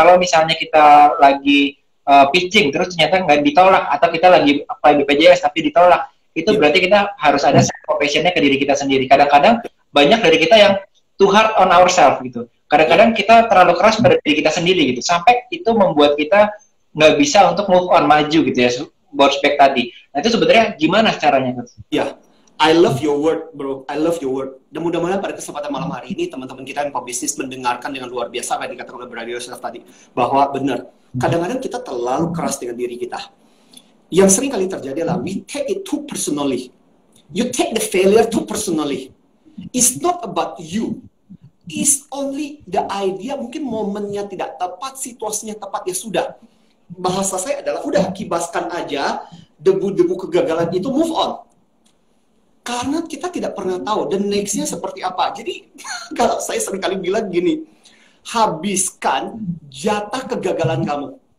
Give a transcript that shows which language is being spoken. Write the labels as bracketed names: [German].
[Indonesian] Kalau misalnya kita lagi pitching terus ternyata nggak ditolak, atau kita lagi apply BPJS tapi ditolak, itu berarti kita harus ada self compassion-nya ke diri kita sendiri. Kadang-kadang banyak dari kita yang [English] too hard on ourselves [Indonesian] gitu. Kadang-kadang kita terlalu keras pada diri kita sendiri gitu, sampai itu membuat kita nggak bisa untuk move on, maju gitu ya, bounce back tadi. Nah itu sebenarnya gimana caranya? Ya, [English] I love your word bro, I love your word. [Indonesian] Dan mudah-mudahan pada kesempatan malam hari ini teman-teman kita yang pebisnis mendengarkan dengan luar biasa apa yang dikatakan oleh Brother Yosef tadi, bahwa benar, kadang-kadang kita terlalu keras dengan diri kita. Yang sering kali terjadi adalah [English] we take it too personally. You take the failure too personally. It's not about you. It's only the idea, [Indonesian] mungkin momennya tidak tepat, situasinya tepat, ya sudah. Bahasa saya adalah, udah kibaskan aja debu-debu kegagalan itu, move on. Karena kita tidak pernah tahu, dan next-nya seperti apa. Jadi, kalau saya seringkali bilang gini, habiskan jatah kegagalan kamu.